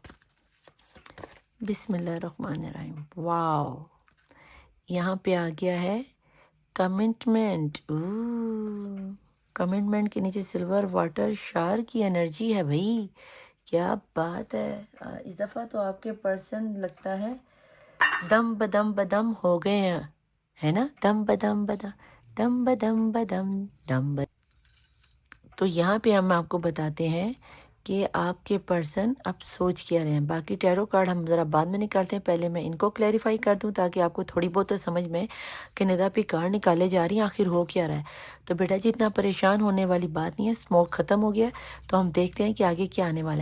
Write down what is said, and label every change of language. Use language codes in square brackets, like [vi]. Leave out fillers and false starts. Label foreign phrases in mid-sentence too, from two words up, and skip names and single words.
[ar] بسم اللہ الرحمن الرحیم. [ur] واو، یہاں پہ آ گیا ہے کمٹمنٹ. کمٹمنٹ کے نیچے [en] silver water [ur] شار کی انرجی ہے بھائی. کیا بات ہے. اس دفعہ تو آپ کے پرسن لگتا ہے دم بدم بدم ہو گئے ہیں، ہے نا. دم بدم بدم دم بدم بدم دم بدم. تو یہاں پہ ہم آپ کو بتاتے ہیں کہ آپ کے پرسن اب سوچ کیا رہے ہیں. باقی [en] tarot card [ur] ہم ذرا بعد میں نکالتے ہیں، پہلے میں ان کو کلیریفائی کر دوں تاکہ آپ کو تھوڑی بہت تو سمجھ میں کہ ندا پہ کارڈ نکالے جا رہی ہیں آخر ہو کیا رہا ہے. تو بیٹا جی اتنا پریشان ہونے والی بات نہیں ہے. اسموک ختم ہو گیا تو ہم دیکھتے ہیں کہ آگے کیا آنے والا ہے.